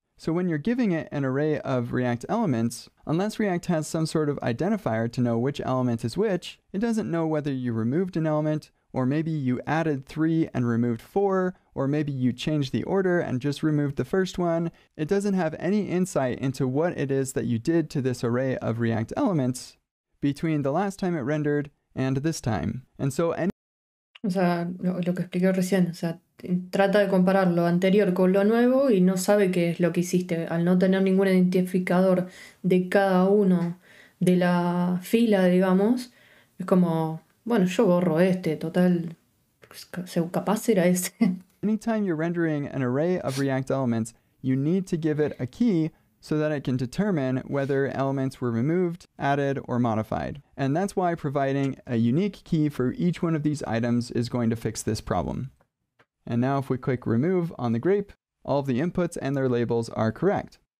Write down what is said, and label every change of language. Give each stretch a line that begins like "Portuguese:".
English: So when you're giving it an array of React elements, unless React has some sort of identifier to know which element is which, it doesn't know whether you removed an element or maybe you added 3 and removed 4, or maybe you changed the order and just removed the first one. It doesn't have any insight into what it is that you did to this array of React elements between the last time it rendered and this time. And so
Spanish: O sea, lo que expliqué recién, o sea, trata de comparar lo anterior con lo nuevo y no sabe qué es lo que hiciste. Al no tener ningún identificador de cada uno de la fila, digamos, es como, bueno, yo borro este, total, capaz era ese.
English: anytime you're rendering an array of React elements, you need to give it a key so that it can determine whether elements were removed, added, or modified. And that's why providing a unique key for each one of these items is going to fix this problem. And now if we click remove on the grape, all of the inputs and their labels are correct.